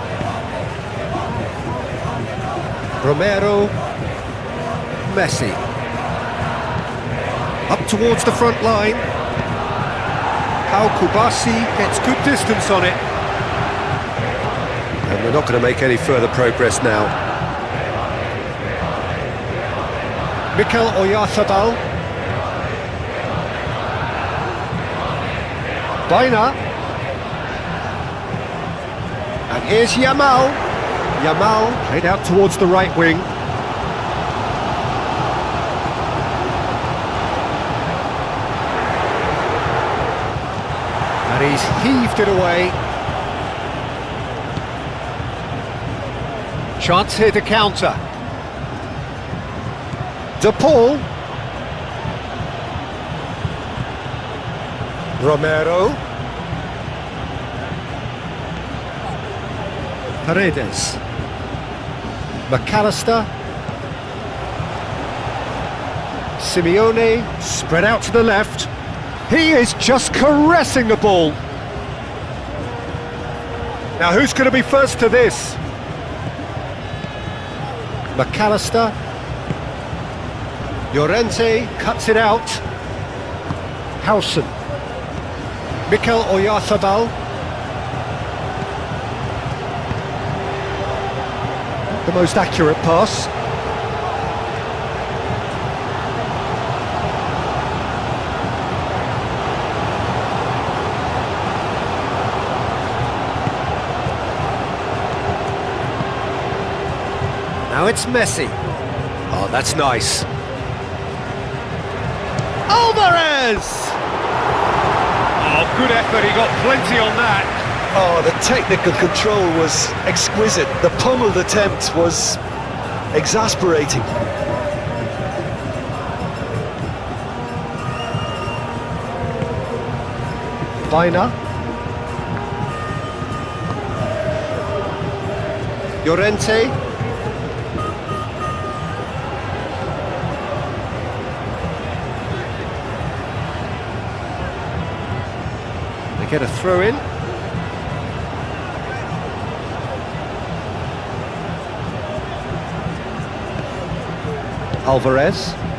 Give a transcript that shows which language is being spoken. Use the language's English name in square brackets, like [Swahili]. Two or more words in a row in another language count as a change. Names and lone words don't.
[English] Romero. Messi. Up towards the front line. Pau Kubasi gets good distance on it. And we're not going to make any further progress now. Mikel Oyarzabal. Baina. And here's Yamal. Yamal played out towards the right wing. And he's heaved it away. Chance here to counter. De Paul. Romero. Paredes. McAllister. Simeone spread out to the left. He is just caressing the ball. Now who's going to be first to this? McAllister. Llorente cuts it out. Howson. Mikel Oyarzabal. The most accurate pass. Now it's Messi. Oh, that's nice. Alvarez! Oh, good effort, he got plenty on that. Oh, the technical control was exquisite. The pummeled attempt was exasperating. Baina. Llorente. They get a throw in. Alvarez.